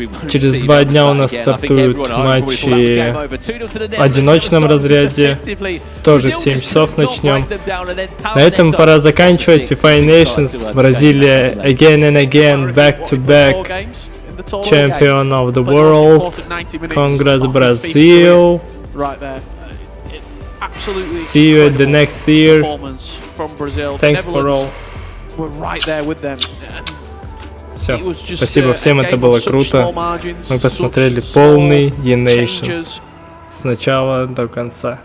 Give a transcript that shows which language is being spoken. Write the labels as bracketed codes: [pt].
[ru] Через 2 дня у нас стартуют матчи в одиночном разряде. Тоже в 7 часов начнем. На этом пора заканчивать. FIFA eNations. [en] Бразилия again and again, back to back. Champion of the world. Congrats, Brazil. Right there. Absolutely. See you at the next year. From Brazil. Thanks for all. We're right there with them. [ru] Все, спасибо всем, это было круто. Мы посмотрели полный eNations с начала до конца.